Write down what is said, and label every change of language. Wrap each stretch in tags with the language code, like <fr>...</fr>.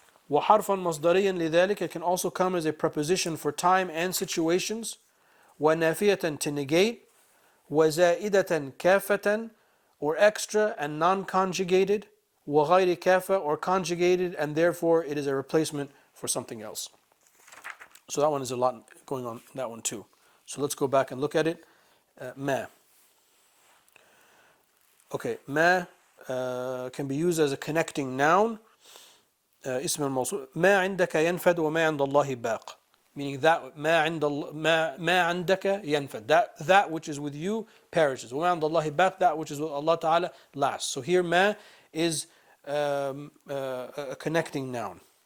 <ar>وحرفا مصدريا لذلك,</ar> <en>it can also come as a preposition for time and situations, ونافية, to negate,</en> <ar>وزائدة كافة,</ar> <en>or extra and non-conjugated,</en> <ar>وغير كافة,</ar> <en>or conjugated and therefore it is a replacement for something else. So that one is a lot going on in that one too. So let's go back and look at it. Ma. Okay, ma can be used as a connecting noun.</en> <ar>اسم الموصول ما عندك ينفد وما عند الله باق,</ar> <en>meaning that</en> <ar>ما عندك ينفد,</ar> <en>that which is with you perishes,</en> <ar>وما عند الله باق,</ar> <en>that which is with Allah Ta'ala lasts. So here ma is a connecting noun.</en>